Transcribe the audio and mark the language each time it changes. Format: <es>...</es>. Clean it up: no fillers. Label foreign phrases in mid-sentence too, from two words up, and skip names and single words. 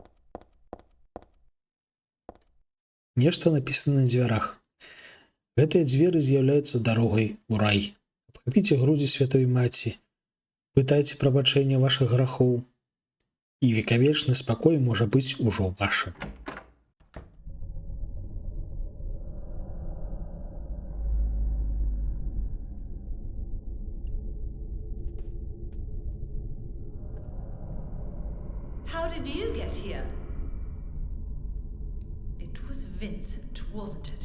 <be>Нешта напісана на дзвярах. Гэтыя дзверы з'яўляюцца дарогай у рай. Абхапіце грудзі святой маці, пытайце прабачэння вашых грахоў, і векавечны спакой можа быць ужо вашым.</be> <en>How did you get here? It was Vincent, wasn't it?</en>